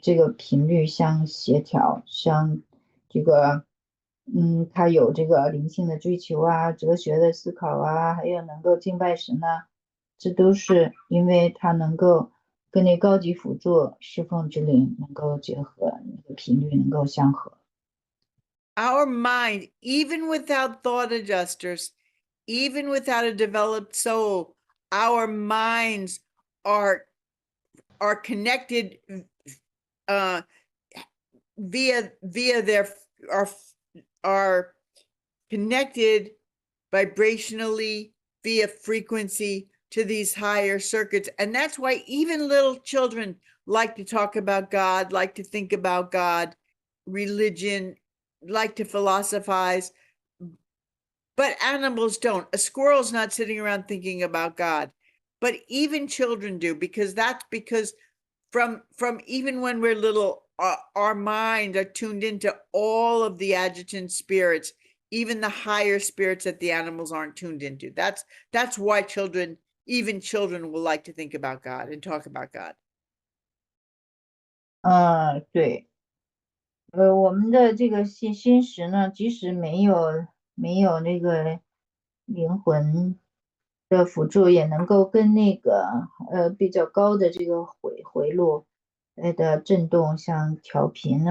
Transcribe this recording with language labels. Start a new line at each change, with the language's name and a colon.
Chinese: 频率相协调，相这个它有这个灵性的追求哲学的思考还有能够敬拜神这都是因为它能够跟那高级辅助侍奉之灵能够结合，那个频率能够相合。
English: Our mind, even without thought adjusters, even without a developed soul, our minds are connected via their are connected vibrationally via frequency to these higher circuits. And that's why even little children like to talk about God, like to think about God, religion, like to philosophize, but animals don't. A squirrel's not sitting around thinking about God, but even children do, because from even when we're little, our minds are tuned into all of the adjutant spirits, even the higher spirits that the animals aren't tuned into. That's why even children will like to think about God and talk about God.
Chinese: 对，我们的这个心识呢，即使没有那个灵魂的辅助，也能够跟那个比较高的这个回路的震动相调频。